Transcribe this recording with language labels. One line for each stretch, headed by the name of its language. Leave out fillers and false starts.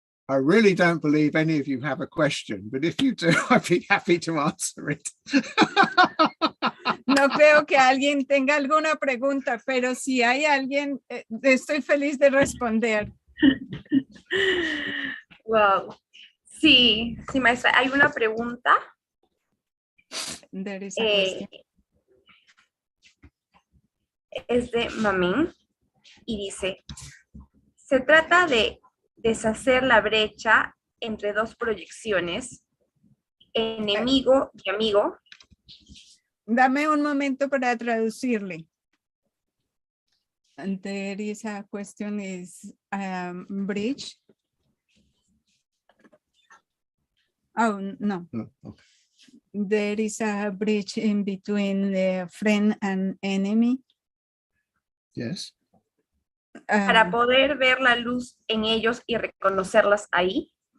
English: I really don't believe any of you have a question, but if you do, I'd be happy to answer it.
Spanish: No creo que alguien tenga alguna pregunta, pero si hay alguien, estoy feliz de responder. Wow. Sí, sí, maestra. Hay una pregunta.
English: There is a question.
Spanish: Es de Mamín y dice, se trata de deshacer la brecha entre dos proyecciones, enemigo y amigo. Dame un momento para traducirle.
English: And there is a question is bridge. Oh, no. Oh, okay. There is a bridge in between the friend and enemy. Yes.
Spanish: Para poder ver la luz en ellos y reconocerlas ahí.